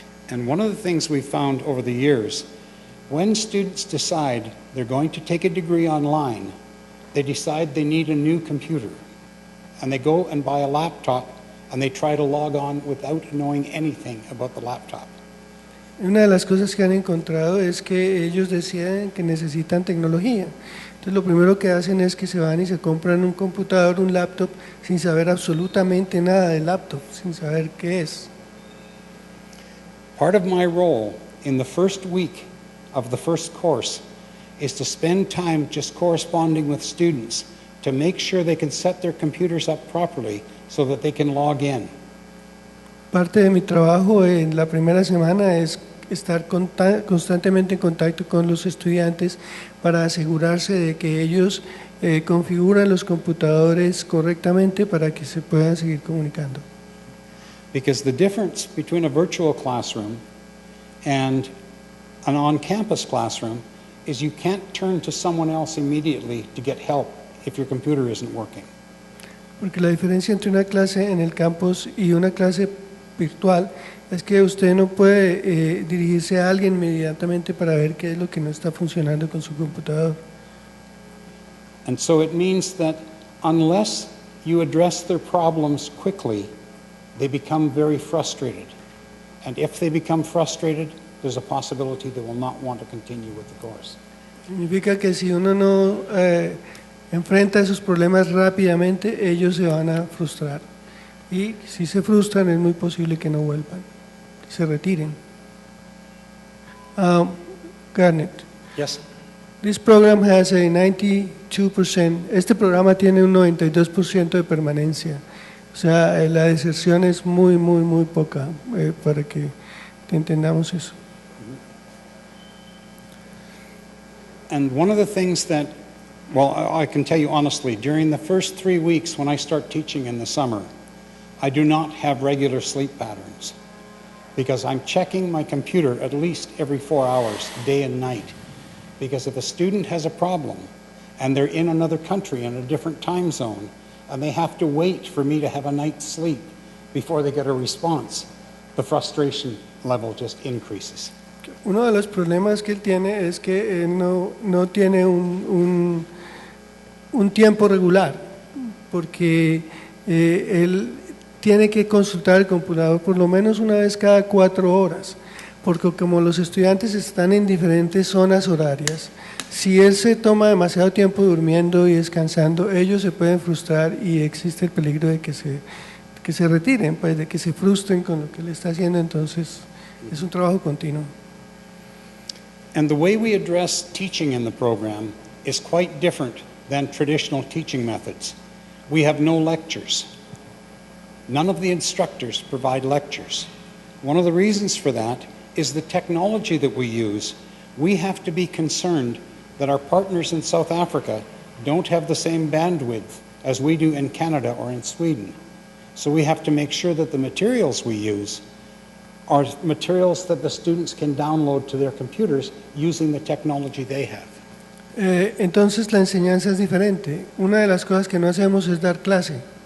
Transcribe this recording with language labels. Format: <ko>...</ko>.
<en>And one of the things we've found over the years, when students decide they're going to take a degree online, they decide they need a new computer. And they go and buy a laptop and they try to log on without knowing anything about the laptop.</en> <es>Una de las cosas que han encontrado es que ellos deciden que necesitan tecnología. Entonces lo primero que hacen es que se van y se compran un computador, un laptop, sin saber absolutamente nada del laptop, sin saber qué es.</es> <en>Part of my role in the first week of the first course is to spend time just corresponding with students to make sure they can set their computers up properly so that they can log in.</en> <es>Parte de mi trabajo en la primera semana es estar constantemente en contacto con los estudiantes para asegurarse de que ellos configuran los computadores correctamente para que se puedan seguir comunicando.</es> <en>Because the difference between a virtual classroom and an on-campus classroom is you can't turn to someone else immediately to get help if your computer isn't working.</en> <es>Porque la diferencia entre una clase en el campus y una clase virtual es que usted no puede dirigirse a alguien inmediatamente para ver qué es lo que no está funcionando con su computador.</es> <en>And so it means that unless you address their problems quickly, they become very frustrated. And if they become frustrated, there's a possibility they will not want to continue with the course.</en> <es>Significa que si uno no enfrenta esos problemas rápidamente, ellos se van a frustrar. Y si se frustran, es muy posible que no vuelvan, que se retiren.</es> <en>Garnet, Yes? this program has a 92%,</en> <es>este programa tiene un 92% de permanencia. O sea, la deserción es muy poca, para que entendamos eso.</es> <en>And one of the things that, well, I can tell you honestly, during the first 3 weeks when I start teaching in the summer, I do not have regular sleep patterns because I'm checking my computer at least every 4 hours, day and night. Because if a student has a problem and they're in another country in a different time zone and they have to wait for me to have a night's sleep before they get a response, the frustration level just increases.</en> <es>Uno de los problemas que él tiene es que él no tiene un tiempo regular, porque él tiene que consultar el computador por lo menos una vez cada 4 horas, porque como los estudiantes están en diferentes zonas horarias, si él se toma demasiado tiempo durmiendo y descansando, ellos se pueden frustrar y existe el peligro de que se retiren, pues de que se frustren con lo que él está haciendo. Entonces es un trabajo continuo.</es> <en>And the way we address teaching in the program is quite different than traditional teaching methods. We have no lectures. None of the instructors provide lectures. One of the reasons for that is the technology that we use. We have to be concerned that our partners in South Africa don't have the same bandwidth as we do in Canada or in Sweden. So we have to make sure that the materials we use are materials that the students can download to their computers using the technology they have.</en> <es>Entonces la enseñanza es diferente. Una de las cosas que no hacemos es dar clase.</es>